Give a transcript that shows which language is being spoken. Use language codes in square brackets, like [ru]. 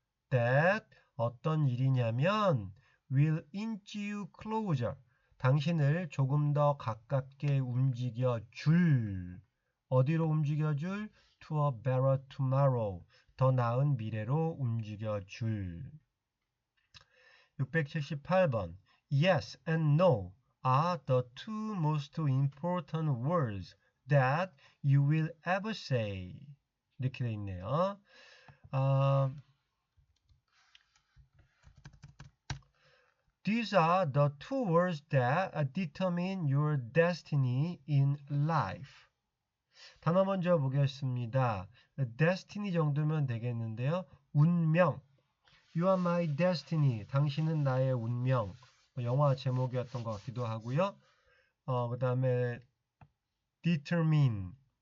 [ko] That, 어떤 일이냐면 [en] will inch you closer, [ko] 당신을 조금 더 가깝게 움직여 줄. 어디로 움직여 줄? [en] To a better tomorrow, [ko] 더 나은 미래로 움직여 줄. [en] 678번 Yes and no are the two most important words that you will ever say. [ko] 이렇게 돼 있네요. [en] These are the two words that determine your destiny in life. [ko] 단어 먼저 보겠습니다. destiny 정도면 되겠는데요. 운명. [en] You are my destiny. [ko] 당신은 나의 운명. 영화 제목이었던 것 같기도 하고요. 그 다음에 [en] determine.